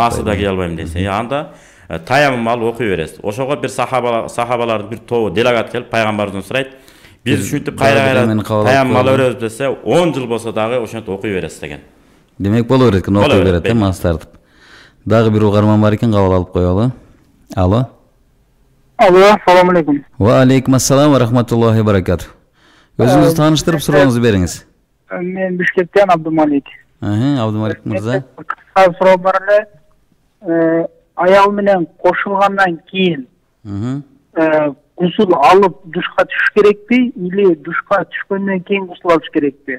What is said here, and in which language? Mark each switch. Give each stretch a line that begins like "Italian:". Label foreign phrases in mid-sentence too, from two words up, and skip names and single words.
Kyrgyz: Маасы да кие албайм дейсиз. Анда таяммум алып окуй бересиз. Ошого бир сахабалардын бир тобу делегат келип пайгамбардан сурайт. Биз ушинтип кайра таяммум ала беребиз десе, 10 жыл болсо дагы ошентип окуй бересиз деген. Демек боло берет экен, окуй берет, маасы тартып. Дагы бир угарман бар экен, кабыл алып коелу. Алло.
Arabic: السلام عليكم. وعليكم السلام ورحمة الله وبركاته.
Kyrgyz: Өзүңүздү тааныштырып, сурооңузду бериңиз. Мен Бишкектен Абдумалик. Абдумалик мырза. Кыска суроо бар эле. Аял менен кошулгандан кийин гусул алып душка түшүш керекпи, или душка түшкөндөн кийин гусул алыш керекпи?